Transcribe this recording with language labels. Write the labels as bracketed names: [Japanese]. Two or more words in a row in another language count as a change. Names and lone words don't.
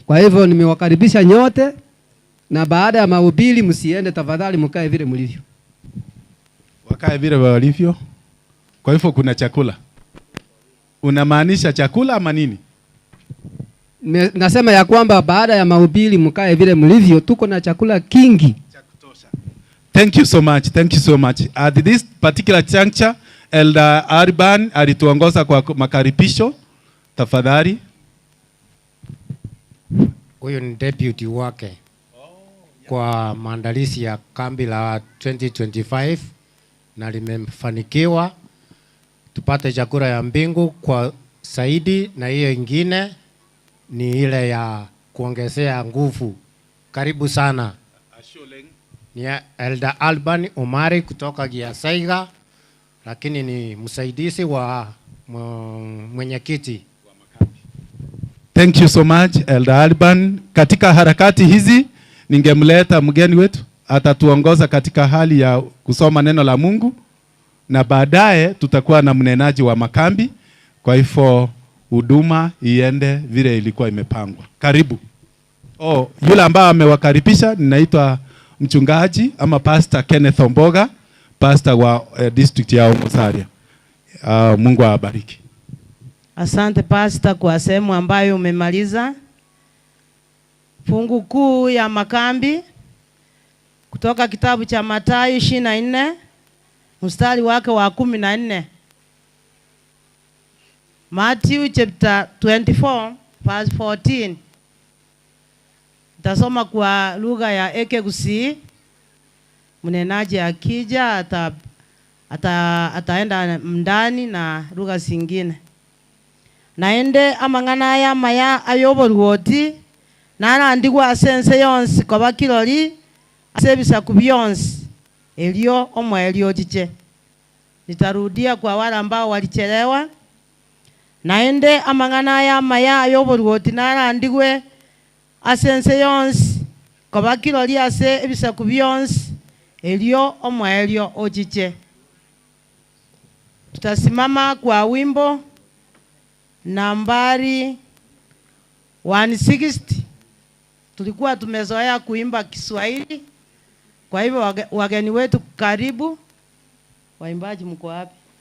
[Swahili] Kwa hivyo nimewakaribisha nyote, na baada ya mahubiri msiende, tafadhali mkae vile mlivyo. Wakae vile walivyo. Kwa hivyo kuna chakula. Unamaanisha chakula ama nini? Nasema ya kwamba baada ya mahubiri mkae vile mlivyo, tuko na chakula kingi. [English] Thank you so much. At this particular juncture, Elder Arban [Swahili] alituongoza kwa makaribisho. Tafadhali. Huyu ni deputy wake kwa maandalizi ya kambi la 2025 na limefanikiwa. Tupate chakula ya mbingu kwa Saidi, na hiyo ingine ni ile ya kuongezea nguvu. Karibu sana. Ni Elder Alban Omari kutoka Giasaiga, lakini ni msaidizi wa mwenyekiti. [English] Thank you so much Elder Alban. [Swahili] Katika harakati hizi ningemleta mgeni wetu atatuongoza katika hali ya kusoma neno la Mungu, na baadaye tutakuwa na mnenaji wa makambi. Kwa hivyo huduma iende vile ilikuwa imepangwa. Karibu. Yule ambaye amewakaribisha ninaitwa mchungaji ama Pastor Kenneth Omboga, pastor wa district ya Musalia. Mungu awabariki. Asante pastor kwa sehemu ambayo umemaliza. Fungu kuu ya makambi kutoka kitabu cha Mathayo 24 mstari wake wa 14. [English] Matthew chapter 24 verse 14. [Swahili] Tasoma kwa lugha ya Ekegusi. Mnenaji akija ataenda ndani na lugha zingine. [Gusii] Naende amang'ana aya maya ayoboruoti narandikwa asense yonsi koba kirori asebisa kubyonsi elio omwe elio chiche. [Swahili] Nitarudia kwa wale ambao walichelewa. [Gusii] Naende amang'ana aya maya ayoboruoti narandikwe asense yonsi koba kirori ase ebisa kubyonsi elio omwe elio ochiche. [Swahili] Tutasimama kwa wimbo nambari 160. Tulikuwa tumezoea kuimba Kiswahili. Kwa hivyo wageni wetu karibu. Waimbaji mko wapi?